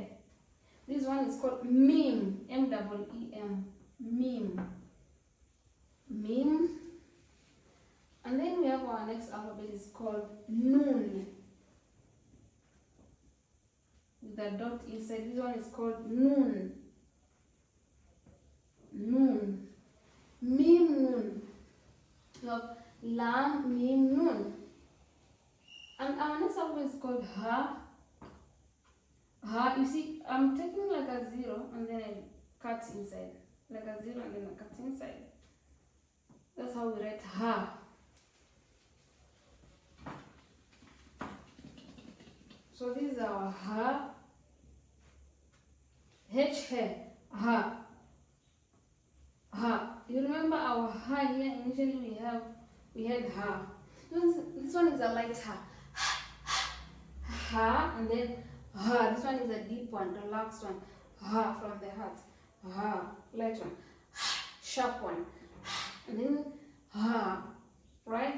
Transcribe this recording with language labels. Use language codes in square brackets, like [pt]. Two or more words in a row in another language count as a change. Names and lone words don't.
[en] This one is called mim, M-E-E-M, mim. Mim. And then we have our next alphabet is called nun. With the dot inside, this one is called nun. Nun. Mim, nun. We have lam, mim, nun. And our next alphabet is called ha. Ha, you see, I'm taking like a zero and then I cut inside. Like a zero and then I cut inside. That's how we write ha. So this is our ha. H, ha. Ha. You remember our ha here, initially we had ha. This one is a light ha. Ha, and then ha. This one is a deep one, relaxed one. Ha, from the heart. Ha, light one. Sharp one. And then ha, right?